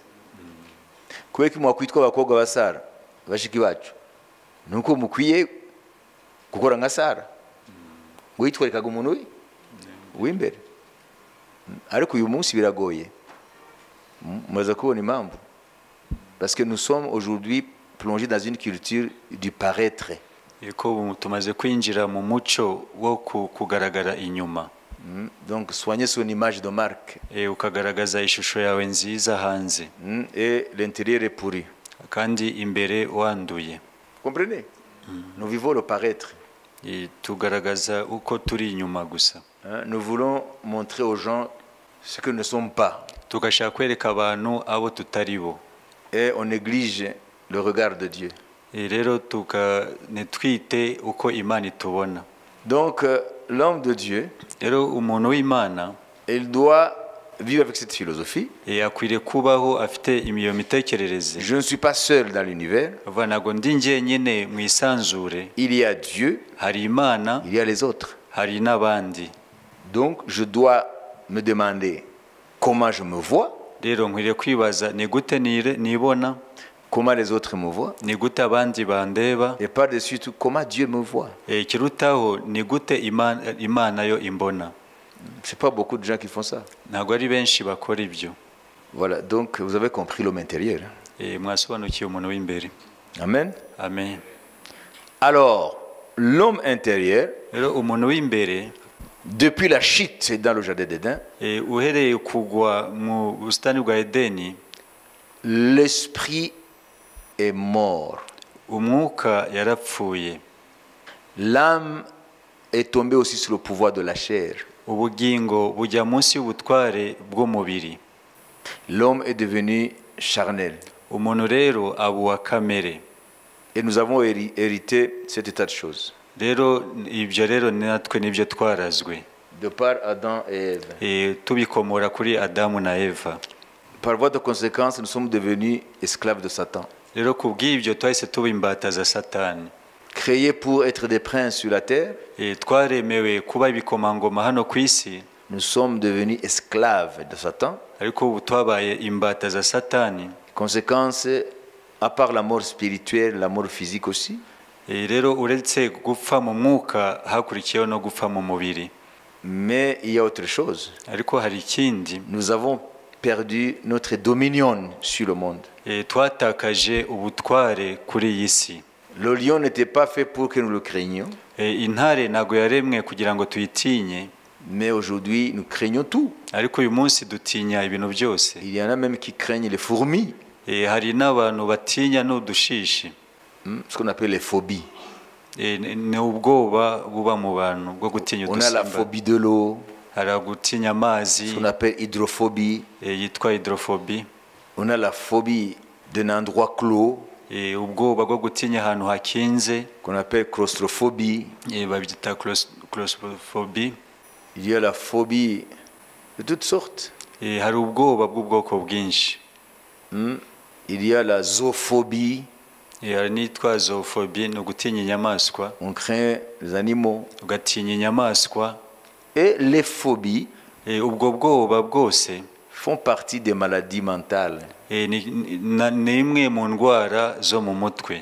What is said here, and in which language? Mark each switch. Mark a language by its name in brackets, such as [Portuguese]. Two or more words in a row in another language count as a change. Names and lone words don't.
[Kinyarwanda] Kubera ko mwakwitwa abakobwa ba Sara bashiki bacu, nuko mukwiye gukora nka Sara ngo yitwarikaga umuntu w'imbere. Ariko uyu munsi biragoye, muza kubona impamvu, [French] parce que nous sommes aujourd'hui plongés dans une culture du paraître. [Kinyarwanda] Ko tumaze kwinjira mu muco wo kugaragara inyuma. [French] Donc soigner son image de marque. [Kinyarwanda] Ukagaragaza ishusho yawe nziza hanze. [French] Et l'intérieur est pourri. [Kinyarwanda] Kandi imbere wanduye. [French] Comprenez? Nous vivons le paraître. [Kinyarwanda] Tugaragaza uko turi inyuma gusa. [French] Nous voulons montrer aux gens ce que nous ne sommes pas. [Kinyarwanda] Tugashaka kwereka abantu abo tutari bo. [French] Et on néglige le regard de Dieu. [Kinyarwanda] Rero netwite uko Imana itubona. [French] Donc l'homme de Dieu, [Kinyarwanda] rero umuntu w'Imana, [French] il doit vivre avec cette philosophie. [Kinyarwanda] Akwiriye kubaho afite imiyo mitekerereze. [French] Je ne suis pas seul dans l'univers. [Kinyarwanda] Ntabwo ndi njyenyine mu isanzure. [French] Il y a Dieu, [Kinyarwanda] hari Imana, [French] il y a les autres. [Kinyarwanda] hari n'abandi. [French] Donc je dois me demander comment je me vois. [Kinyarwanda] Rero nkwiriye kwibaza ni gute nibona, [French] comment les autres me voient, [Kinyarwanda] ni gute abandi bandeba, [French] et par-dessus tout comment Dieu me voit. [Kinyarwanda] Ikirutaho ni gute Imana yo imbona. [French] C'est pas beaucoup de gens qui font ça. [Kinyarwanda] Ntabwo ari benshi bakora ibyo. [French] Voilà, donc vous avez compris l'homme intérieur. [Kinyarwanda] Mwasobanukiye umuntu w'imbere. Amen. Amen. [French] Alors, l'homme intérieur, [Kinyarwanda] rero umuntu w'imbere, [French] depuis la chute dans le jardin d'Éden, [Kinyarwanda] uhereye kugwa mu bustani bwa Edeni, [French] l'esprit est mort. [Kinyarwanda] Umwuka yarapfuye. [French] L'âme est tombée aussi sur le pouvoir de la chair. [Kinyarwanda] Ubugingo bujya munsi y'ubutware bw'umubiri. [French] L'homme est devenu charnel. [Kinyarwanda] Umuntu rero abuwa kamere. [French] Et nous avons hérité cet état de choses. [Kinyarwanda] Rero ibyo rero natwe nibyo twarazwe. [French] De par Adam et Ève. [Kinyarwanda] Tubikomora kuri Adamu na Eva. [French] Par voie de conséquence, nous sommes devenus esclaves de Satan. [Kinyarwanda] Rero kubw'ibyo twahise tuba imbata za Satani. [French] Créés pour être des princes sur la terre, [Kinyarwanda] twaremewe kuba ibikomangoma hano ku isi, [French] nous sommes devenus esclaves de Satan. [Kinyarwanda] Ariko ubu twabaye imbata za Satani. [French] Conséquence, à part la mort spirituelle, la mort physique aussi. [Kinyarwanda] Rero uretse gupfa mu mwuka hakurikiyeho no gupfa mu mubiri. [French] Mais il y a autre chose. [Kinyarwanda] Ariko hari ikindi. [French] Nous avons perdu notre dominion sur le monde. [Kinyarwanda] Twatakaje ubutware kuri iyi si. [French] Le lion n'était pas fait pour que nous le craignions. [Kinyarwanda] Intare ntago yaremwe kugira ngo tuyitinye. [French] Mais aujourd'hui, nous craignons tout. [Kinyarwanda] Ariko uyu munsi dutinya ibintu byose. [French] Il y en a même qui craignent les fourmis. [Kinyarwanda] Hari n'abantu batinya n'udushishi. [French] Ce qu'on appelle les phobies. [Kinyarwanda] Ni ubwoba buba mu bantu bwo gutinya udusimba. [French] On a la phobie de l'eau. [Kinyarwanda] Hari gutinya amazi. [French] Ce qu'on appelle hydrophobie. [Kinyarwanda] Yitwa hydrophobie. [French] On a la phobie d'un endroit clos. [Kinyarwanda] Ubwoba bwo gutinya ahantu hakinze. [French] Qu'on appelle claustrophobie. [Kinyarwanda] Babyita claustrophobie. [French] Il y a la phobie de toutes sortes. [Kinyarwanda] Hari ubwoba bw'ubwoko bwinshi. [French] Il y a la zoophobie. [Kinyarwanda] Hari n'itwa zoophobie, ni ugutinya inyamaswa. [French] On craint les animaux. [Kinyarwanda] Ugatinya inyamaswa. [French] Et les phobies [Kinyarwanda] ubwo bwoba bwose [French] font partie des maladies mentales. [Kinyarwanda] ni imwe mu ndwara zo mu mutwe.